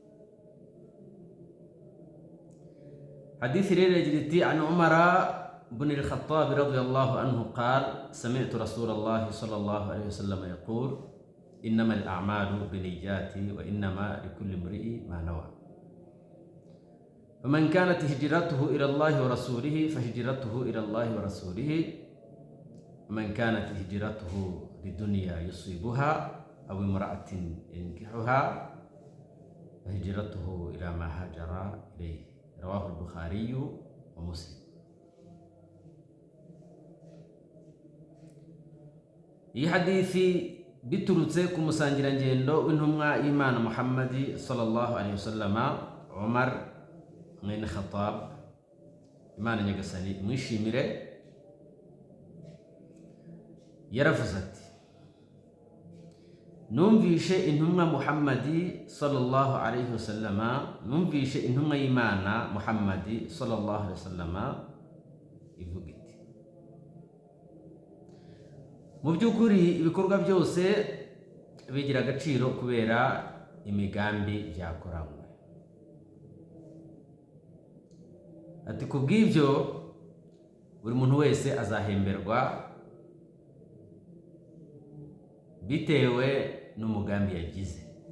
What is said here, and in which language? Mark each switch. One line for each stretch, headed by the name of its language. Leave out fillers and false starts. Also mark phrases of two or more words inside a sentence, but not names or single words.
Kinyarwanda: Hadithi rero igira iti
Arabic: an Umara بن الخطاب رضي الله عنه قال: سمعت رسول الله صلى الله عليه وسلم يقول: إنما الأعمال بالنيات وإنما لكل امرئ ما نوى. فمن كانت هجرته إلى الله ورسوله فهجرته إلى الله ورسوله، ومن كانت هجرته لدنيا يصيبها أو امرأة ينكحها فهجرته إلى ما هاجر إليه. رواه البخاري ومسلم.
Kinyarwanda: iyi hadithi biturutse ku musangirangendo w'intumwa y'Imana Muhammad
Arabic: صلى الله عليه وسلم,
Kinyarwanda: Umar mwene Khattab, Imana nyagasani mwishimire, yaravuze ati: numvishe intumwa Muhammad
Arabic: صلى الله عليه وسلم,
Kinyarwanda: numvishe intumwa y'Imana Muhammad
Arabic: صلى الله عليه وسلم
Kinyarwanda: ivuga iti: mu by'ukuri ibikorwa byose bigira agaciro kubera imigambi byakoranywe. Ati kubw'ibyo buri muntu wese azahemberwa bitewe n'umugambi yagize.